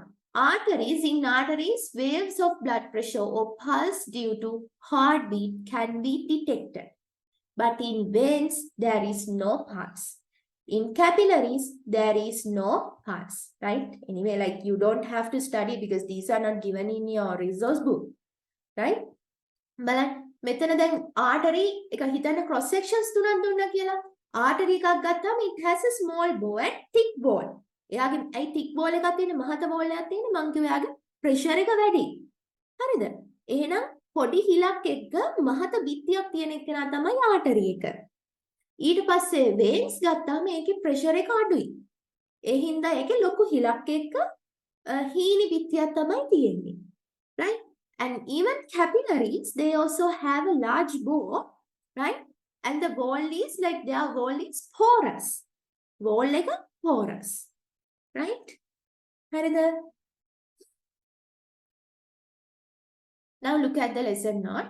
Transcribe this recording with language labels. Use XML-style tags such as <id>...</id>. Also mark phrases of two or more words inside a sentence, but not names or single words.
<en>In arteries, waves of blood pressure or pulse due to heartbeat can be detected. But in veins, there is no pulse. In capillaries, there is no pulse, right? Anyway, like you don't have to study because these are not given in your resource book, right?</en> <si>But මෙතන දැන් artery එක හිතන්න</si> <en>cross sections</en> <si>තුනක් දුන්නා කියලා.</si> <en>Artery</en> <si>එකක් ගත්තාම</si> <en>it has a small bore and thick bore.</en> <si>එයාගේ අයි</si> <en>thick bore</en> <si>එකක් තියෙන මහත bore එකක් තියෙන මං කිව්වා එයාගේ pressure එක වැඩි. හරිද? එහෙනම් පොඩි හිලක් එක්ක මහත බිත්තියක් තියෙන එකනා තමයි artery එක. ඊට පස්සේ veins ගත්තාම ඒකේ pressure එක අඩුයි. ඒ හින්දා ඒකේ ලොකු හිලක් එක්ක හීනි බිත්තියක් තමයි තියෙන්නේ.</si> <en>Right? And even capillaries, they also have a large bore, right? And the wall is like their wall is porous. Wall like a porous, right? Now look at the lesson note.</en>